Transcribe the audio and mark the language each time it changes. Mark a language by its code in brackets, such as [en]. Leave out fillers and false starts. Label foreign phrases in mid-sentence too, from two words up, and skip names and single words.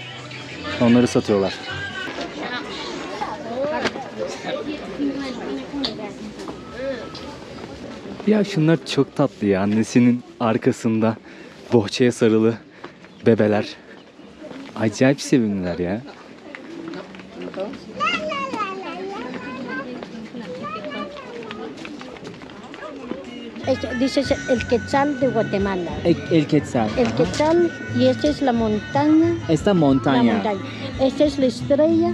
[tr] Onları satıyorlar. Ya şunlar çok tatlı ya. Annesinin arkasında bohçaya sarılı bebeler. Acayip sevimliler ya. [es] Dice el quetzal de Guatemala. El quetzal. El quetzal y esta es la montaña. Esta La montaña. montaña. Esta es la estrella.